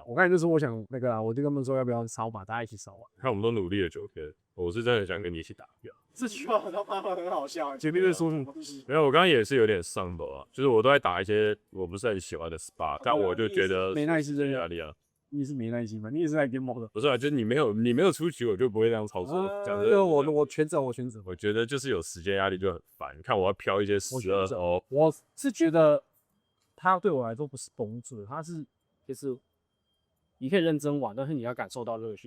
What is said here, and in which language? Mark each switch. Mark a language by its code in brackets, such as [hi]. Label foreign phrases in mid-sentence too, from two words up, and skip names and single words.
[zh] 我剛才就說我想那個啊，我就跟他們說要不要燒嘛，大家一起燒啊。看我們都努力了9天，我是真的想跟你一起打票。這句話他媽很好笑，前面在說什麼？沒有，我剛剛也是有點上頭啊，就是我都在打一些我不是很喜歡的 SPA，但我就覺得沒耐心的壓力啊。你是沒耐心嗎？你也是来 [en] game mode [zh] 的？不是啊，就是你沒有出局，我就不會這樣操作。講真，我全责。我覺得就是有時间壓力就很煩。你看我要飄一些12哦，我是覺得他對我來說不是幫助，他是就是你可以認真玩，但是你要感受到樂趣。